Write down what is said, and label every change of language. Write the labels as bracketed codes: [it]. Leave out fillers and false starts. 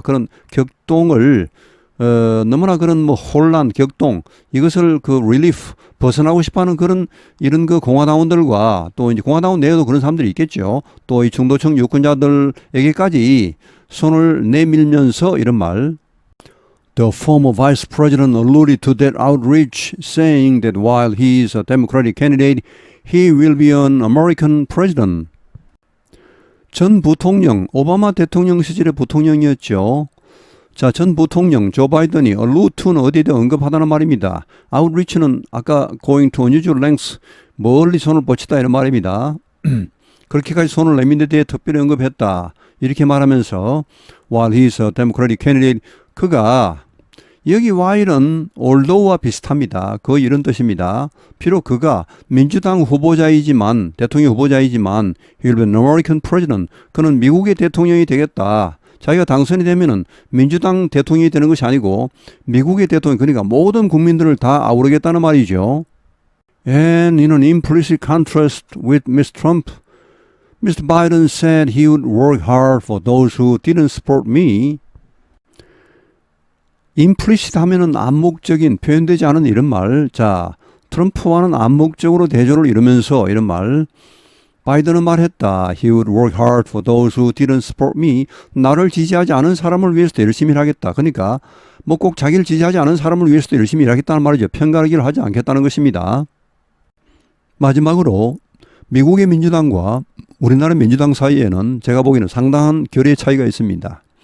[ko] 그런 격동을, 너무나 그런 뭐 혼란, 격동, 이것을 그 릴리프, 벗어나고 싶어 하는 그런, 이런 그 공화당원들과 또 이제 공화당원 내에도 그런 사람들이 있겠죠. 또 이 중도층 유권자들에게까지 손을 내밀면서 이런 말. [en] The former vice president alluded to that outreach, saying that while he is a Democratic candidate, he will be an American president. [ko] 전 부통령, 오바마 대통령 시절의 부통령이었죠. 자, 전 부통령 조 바이든이 allude는 어디에다 언급하다는 말입니다. outreach는 아까 going to unusual lengths, 멀리 손을 뻗치다 이런 말입니다. 그렇게까지 손을 내민 데 대해 특별히 언급했다. 이렇게 말하면서 while he is a Democratic candidate, 그가 여기 while은 although와 비슷합니다. 거의 이런 뜻입니다. 비록 그가 민주당 후보자이지만 대통령 후보자이지만 he will be an American president. 그는 미국의 대통령이 되겠다. 자기가 당선이 되면은 민주당 대통령이 되는 것이 아니고 미국의 대통령, 그러니까 모든 국민들을 다 아우르겠다는 말이죠. [en] And in an implicit contrast with Mr. Trump, Mr. Biden said he would work hard for those who didn't support me. [ko] implicit 하면은 암묵적인, 표현되지 않은 이런 말. 자, 트럼프와는 암묵적으로 대조를 이루면서 이런 말. 바이든은 말했다. [en] He would work hard for those who didn't support me. [ko] 나를 지지하지 않은 사람을 위해서도 열심히 일하겠다. 그러니까 뭐 꼭 자기를 지지하지 않은 사람을 위해서도 열심히 일하겠다는 말이죠. 편가르기를 하지 않겠다는 것입니다. 마지막으로 미국의 민주당과 우리나라 민주당 사이에는 제가 보기에는 상당한 결의 차이가 있습니다.